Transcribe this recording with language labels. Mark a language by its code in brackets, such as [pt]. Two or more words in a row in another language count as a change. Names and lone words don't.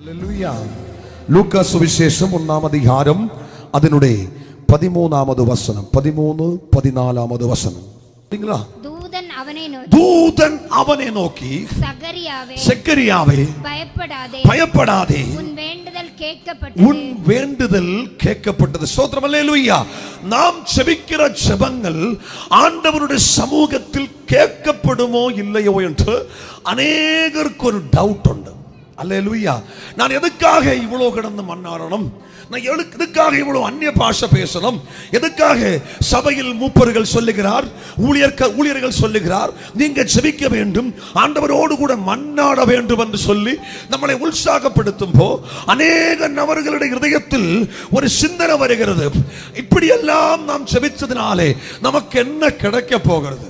[ml] ലൂക്കാ സുവിശേഷം 1-ാം അധികാരം അതിനുടെ 13-ാമത് വചനം 13-14-ാമത് വചനം. ദൂതൻ അവനെ നോക്കി സക്കറിയാവേ ഭയപ്പെടാതെ [ta] உன் வேண்டுதல் கேட்கப்பட்டது. ஸ்தோத்திரம் அல்லேலூயா. நாம் ஜெபிக்கிற ஜெபங்கள் ஆண்டவருடைய சமூகத்தில் கேட்கப்படுமோ இல்லையோ என்று அநேகருக்கு ஒரு டவுட் உண்டு. அல்லேலூயா. நான் எதுக்காக இவ்வளவு கிடந்து மன்னாரணும், நான் எதுக்காக இவ்வளவு அந்நிய பாஷை பேசணும், எதுக்காக சபையில் மூப்பர்கள் சொல்லுகிறார், ஊழியர்கள் சொல்லுகிறார், நீங்க ஜெபிக்க வேண்டும், ஆண்டவரோடு கூட மன்னாட வேண்டும் என்று சொல்லி நம்மளை உற்சாகப்படுத்தும் போ அநேக நபர்களுடைய இதயத்தில் ஒரு சிந்தனை வருகிறது, இப்படி எல்லாம் நாம் ஜெபிச்சதினாலே நமக்கு என்ன கிடைக்க போகிறது?